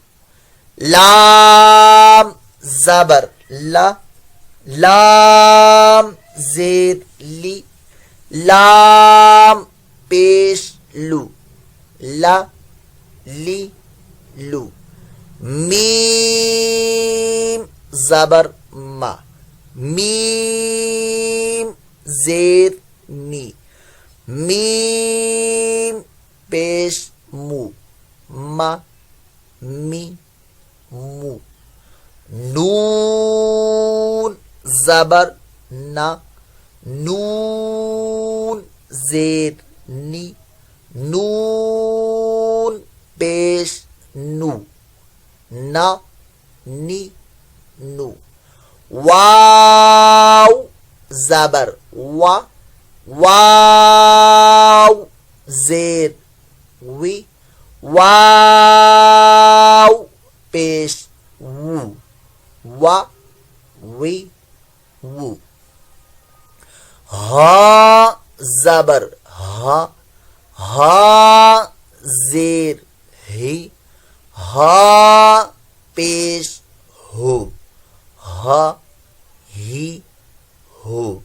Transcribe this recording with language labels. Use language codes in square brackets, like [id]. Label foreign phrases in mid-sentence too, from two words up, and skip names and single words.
[ur] لام زبر لا لام زیر لی لام پیش لو لا لی لو میم زبر ما میم زیر نی میم پیش مو ما می مو نون زبر نا نون زیر نی نون پیش نو نا نی نو واو زبر وا واو زیر وی واو پیش وو وا وی وو ہا زبر ہا ہا زیر ہی ہا پیش ہو ہا ہی ہو